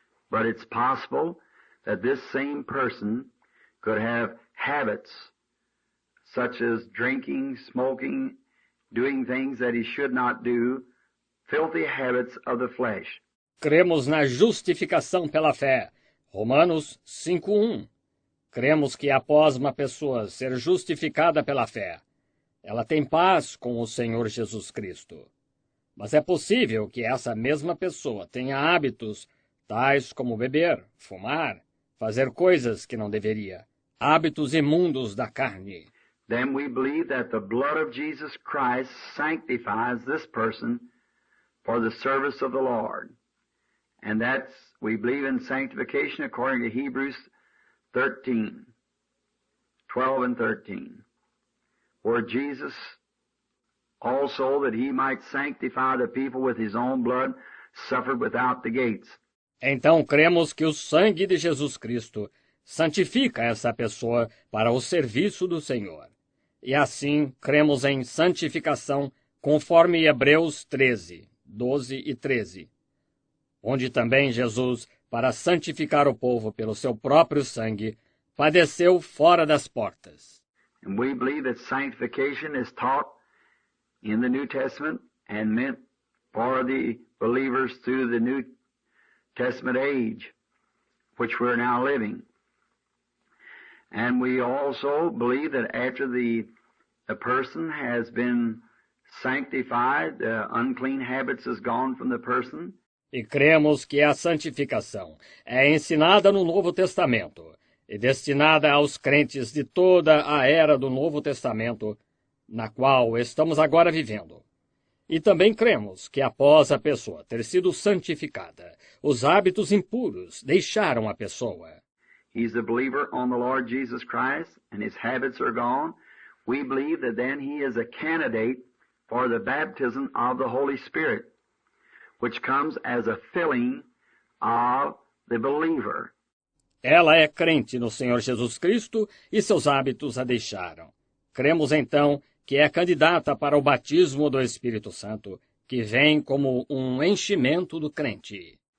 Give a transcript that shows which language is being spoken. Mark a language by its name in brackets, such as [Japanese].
[English] But it's possible that this same person could have habits such as drinking, smoking, doing things that he should not do, filthy habits of the flesh. [Portuguese] Cremos na justificação pela fé. Romanos 5:1. Cremos que após uma pessoa ser justificada pela fé, ela tem paz com o Senhor Jesus Cristo. Mas é possível que essa mesma pessoa tenha hábitos tais como beber, fumar, fazer coisas que não deveria, hábitos imundos da carne. [English] Then we believe that the blood of Jesus Christ sanctifies this person for the service of the Lord. And we believe in sanctification according to Hebrews 13, 12 and 13, where Jesus also, that he might sanctify the people with his own blood, suffered without the gates. [Portuguese] Então cremos que o sangue de Jesus Cristo santifica essa pessoa para o serviço do Senhor. E assim cremos em santificação conforme Hebreus 13, 12 e 13, onde também Jesus, para santificar o povo pelo seu próprio sangue, padeceu fora das portas. [English] And we believe that sanctification is taught in the New Testament and meant for the believers through the New Testament age, which we're now living. And we also believe that after the person has been sanctified, the unclean habits is gone from the person. [Portuguese] E cremos que a santificação é ensinada no Novo Testamento e destinada aos crentes de toda a era do Novo Testamento, na qual estamos agora vivendo. E também cremos que após a pessoa ter sido santificada, os hábitos impuros deixaram a pessoa. [English] He's a believer on the Lord Jesus Christ, and his habits are gone. We believe that then he is a candidate for the baptism of the Holy Spirit, which comes as a filling of the believer. [Portuguese] Ela é crente no Senhor Jesus Cristo e seus hábitos a deixaram. Cremos então que é candidata para o batismo do Espírito Santo, que vem como um enchimento do crente.